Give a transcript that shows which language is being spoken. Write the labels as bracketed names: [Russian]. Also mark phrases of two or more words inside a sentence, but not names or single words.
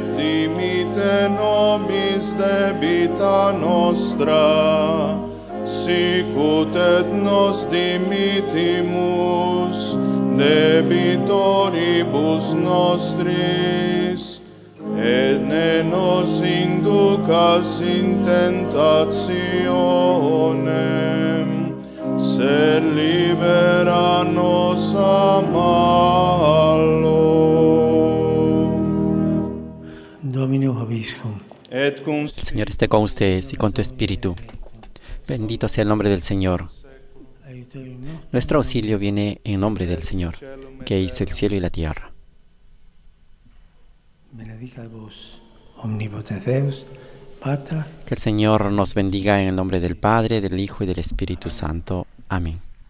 [Latin] dimite nobis debita nostra, sicut et nos dimitimus debitoribus nostris, et ne nos inducas in tentationem, sed libera nos a malo. Dominus vobiscum. Et cum [Spanish] El Señor esté con ustedes y con tu espíritu. Bendito sea el nombre del Señor. Nuestro auxilio viene en nombre del Señor, que hizo el cielo y la tierra. [Latin] Benedicat vos, omnipotens Deus, Pater, [Spanish] Que el Señor nos bendiga en el nombre del Padre, del Hijo y del Espíritu Santo. Amén.